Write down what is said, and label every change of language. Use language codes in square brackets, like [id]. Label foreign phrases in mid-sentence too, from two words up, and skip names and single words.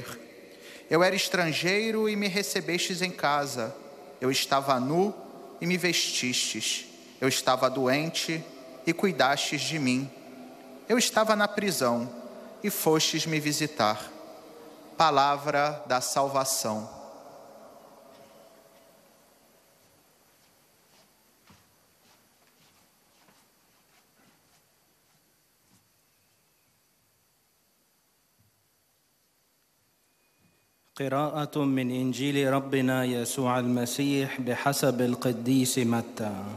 [pt] Eu era estrangeiro e me recebestes em casa. Eu estava nu e me vestistes. Eu estava doente e cuidastes de mim. Eu estava na prisão e fostes me visitar. Palavra da salvação. [ar] قراءة من إنجيل ربنا يسوع المسيح بحسب القديس متى.